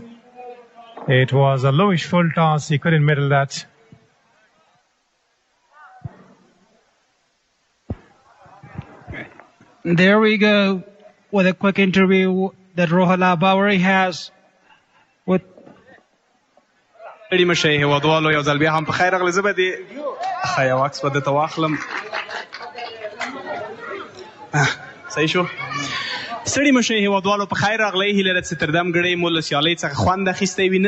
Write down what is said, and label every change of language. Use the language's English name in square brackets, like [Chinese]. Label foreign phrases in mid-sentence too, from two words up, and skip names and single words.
[English] It was a lowish full toss. He couldn't middle that. There we go with a quick interview that Rohala Bowery has with [Pashto] اړي مشه هیوادوالو یو ځل بیا هم په خیر راغلی. زه به دې ښه یو عکس به درته واخلم. صحیح شو. ستړي مشه هیوادوالو په خیر راغلی. هیله ده چې تر دم ګړی مو له سیالۍ څخه خوند اخیستی وي.